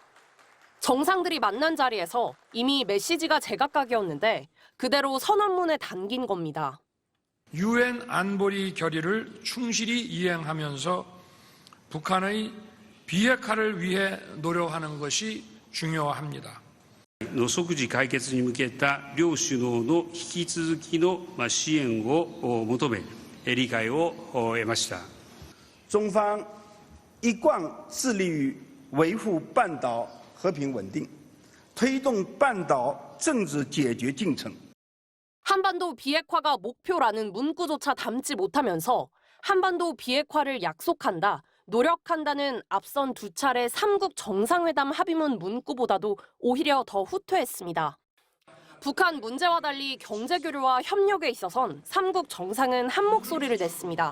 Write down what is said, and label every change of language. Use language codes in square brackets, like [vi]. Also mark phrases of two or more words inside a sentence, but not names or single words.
[ko] 정상들이 만난 자리에서 이미 메시지가 제각각이었는데 그대로 선언문에 담긴 겁니다. 유엔 안보리 결의를 충실히 이행하면서 북한의 비핵화를 위해 노력하는 것이 중요합니다. [ja] 即時解決に向けた両首脳の引き続きの支援を求め、理解を得ました。 [zh] 中方一贯致力于维护半岛和平稳定，推动半岛政治解决进程。 [ko] 한반도 비핵화가 목표라는 문구조차 담지 못하면서 한반도 비핵화를 약속한다, 노력한다는 앞선 두 차례 3국 정상회담 합의문 문구보다도 오히려 더 후퇴했습니다. 북한 문제와 달리 경제교류와 협력에 있어선 3국 정상은 한 목소리를 냈습니다.